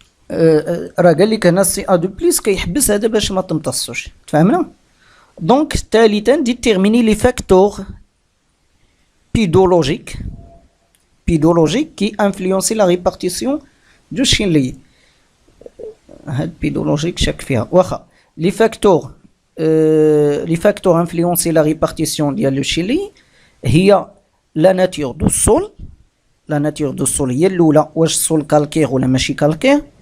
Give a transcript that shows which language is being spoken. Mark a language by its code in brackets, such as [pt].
[ar] راه قال لك هنا Ca2+ كيحبس هذا باش ما تمتصوش، تفهمنا؟ دونك ثالثا [fr] déterminer les facteurs pédologiques qui influencent la répartition du Shinli. [ar] هاد pédologique شك فيها واخا. [fr] les facteurs influencent la répartition [ar] ديال لو [fr] Shinli [ar] هي [fr] la nature du sol. la nature du sol [ar] هي الاولى، واش السول كالكير ولا ماشي كالكير.